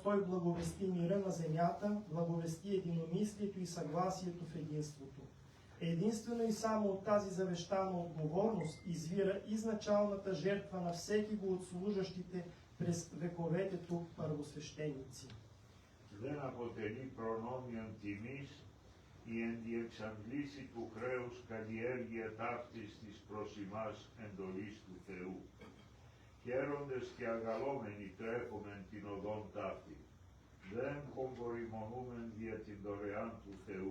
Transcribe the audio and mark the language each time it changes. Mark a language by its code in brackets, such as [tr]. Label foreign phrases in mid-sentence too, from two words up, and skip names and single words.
[bg] той благовести мира на земята, благовести единомислието и съгласието в единството. Единствено и само от тази завещана отговорност извира изначалната жертва на всеки го от служащите през вековете тук първосвещеници. [el] Δεν αποτελεί προνόμιον τιμής η εν διεξαντλήσει του χρέους καλλιέργεια ταύτης της προς ημάς εντολής του Θεού. Χαίροντες και αγαλόμενοι τρέχομεν την οδόν ταύτη. Δεν κομπορημονούμεν δια την δωρεάν του Θεού.